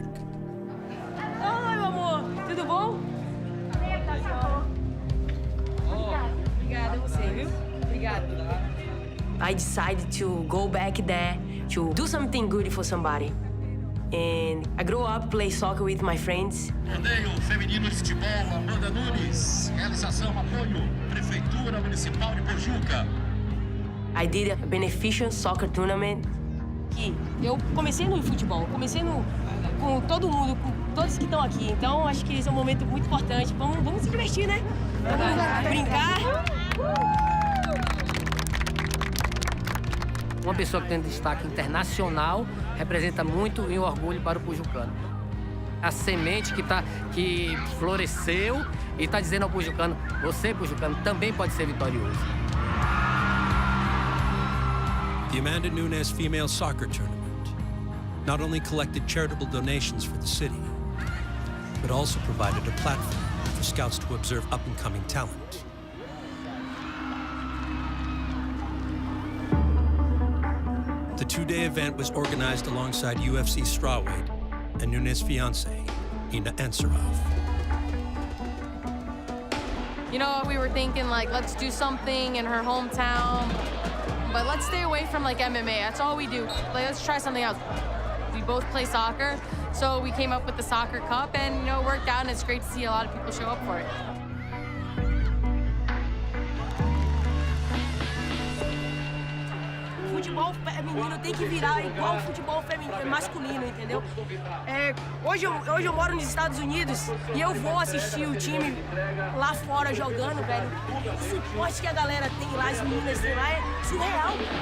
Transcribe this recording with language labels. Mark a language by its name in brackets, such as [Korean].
[Portuguese] Oi, meu amor, tudo bom? Obrigada você, viu? Obrigada. [English] I decided to go back there to do something good for somebody. And I grew up play soccer with my friends. [Portuguese] Torneio Feminino de Futebol, Amanda Nunes. Realização, apoio, Prefeitura Municipal de Pojuca. [English] I did a beneficial soccer tournament. [Portuguese] E eu comecei no futebol, com todo mundo, com todos que estão aqui. Então, acho que esse é um momento muito importante. Vamos se divertir, né? Vamos brincar. Uma pessoa que tem destaque internacional representa muito e um orgulho para o pujucano. A semente que floresceu e está dizendo ao pujucano, você, pujucano, também pode ser vitorioso. [English] The Amanda Nunes Female Soccer Tournament not only collected charitable donations for the city, but also provided a platform for scouts to observe up-and-coming talent. The two-day event was organized alongside UFC strawweight and Nunes' fiancé, Ina Ansarov. You know, we were thinking, like, let's do something in her hometown, but let's stay away from, like, MMA. That's all we do. Like, let's try something else. We both play soccer, so we came up with the Soccer Cup, and, you know, it worked out, and it's great to see a lot of people show up for it. [Portuguese] Futebol feminino tem que virar igual o futebol masculino, entendeu? Hoje eu moro nos Estados Unidos e eu vou assistir o time lá fora jogando, velho. O suporte que a galera tem lá, as meninas têm lá, é surreal.